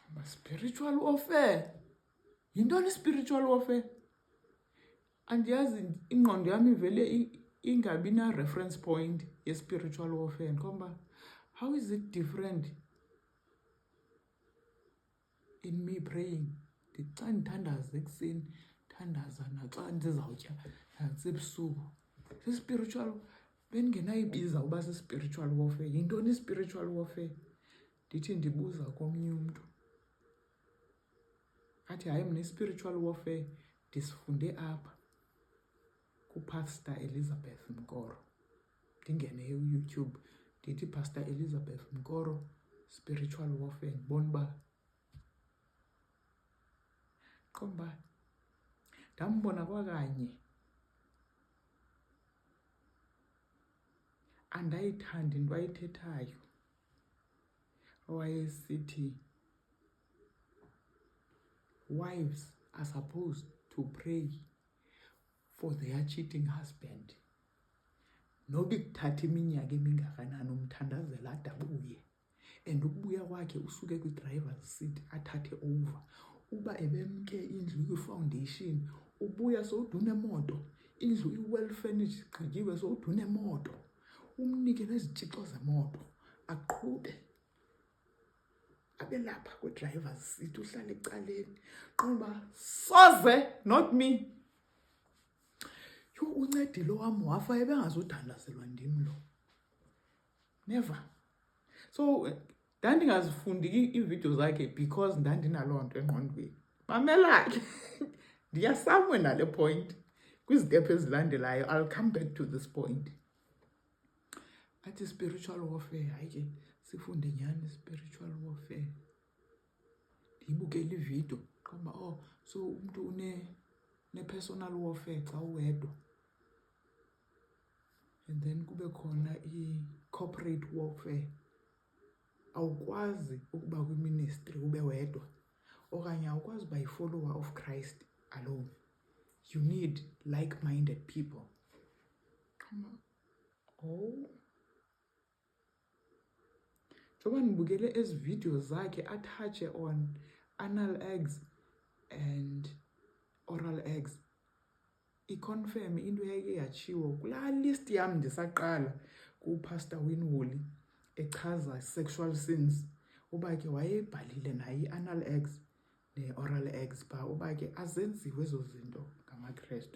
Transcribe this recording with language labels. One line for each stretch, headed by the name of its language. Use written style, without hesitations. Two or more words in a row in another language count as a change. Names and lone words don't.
English: spiritual warfare.
Xhosa: Yintoni
English: spiritual warfare?
Xhosa: Andiyazi ingqondo yami ivele ingabi na
English: reference point
Xhosa: ye
English: spiritual warfare. Komba, how is it different in me praying?
Xhosa: Xa ndithandaza ekuseni, thandaza naxa ndizawutya nasebusuku. Spiritual, bendingenayibiza uba
English: spiritual warfare.
Xhosa: Yintoni
English: spiritual warfare?
Xhosa: Ndithi ndibuza komnye umntu athi hayi mna
English: spiritual warfare
Xhosa: ndisifunde apha kuPastor Elizabeth Mkoro. Ndingene YouTube ndithi Pastor Elizabeth Mkoro
English: spiritual warfare,
Xhosa: ndibona uba komba ndambona kwakanye. Andayithandi into ayithethayo.
English: Wayesithi wives are supposed to pray for their cheating husband.
Xhosa: Noba kuthatha iminyaka emingakanani umthandazela ade abuye, and ukubuya kwakhe usuke kwi-
English: driver's seat
Xhosa: athathe over. Uba ebemke indlu kwi-foundation, ubuya sowuduna emoto, indlu i-
English: well furnished,
Xhosa: igqityiwe sowuduna emoto, umnike nezitshixo zemoto, aqhube abe lapha kwi-
English: driver's seat,
Xhosa: uhlale ecaleni. Qomba soze,
English: not me.
Xhosa: Yho, uncedile wam wafa ebengazuthandazelwa ndim lo.
English: Never.
Xhosa: So ndandingazifundi iividiyo zakhe because ndandinaloo nto engqondweni. Mamela ke, ndiyasamwe nale point. Kwizitepu ezilandelayo,
English: I'll come back to this point. Athi spiritual warfare,
Xhosa: hayi ke sifunde nyani
English: spiritual warfare.
Xhosa: Ndiyibukele ividiyo, qamba so umntu une-
English: personal warfare
Xhosa: xa uwedwa.
English: And then
Xhosa: kube khona
English: i-corporate warfare.
Xhosa: Awukwazi ukuba kwi-ministry ube wedwa, okanye awukwazi uba yi-
English: follower of Christ alone. You need like-minded people.
Xhosa: Njengoba ndibukele ezi videos zakhe atouche
English: on anal eggs and oral eggs,
Xhosa: iconfirm into yayike yatshiwo kulaa list yam ndisaqala kuPastor Winwoolly echaza
English: sexual sins,
Xhosa: uba ke wayebhalile naye i-
English: anal eggs
Xhosa: ne-
English: oral eggs
Xhosa: phaa, uba ke azenziwe ezo zinto ngamaKrestu.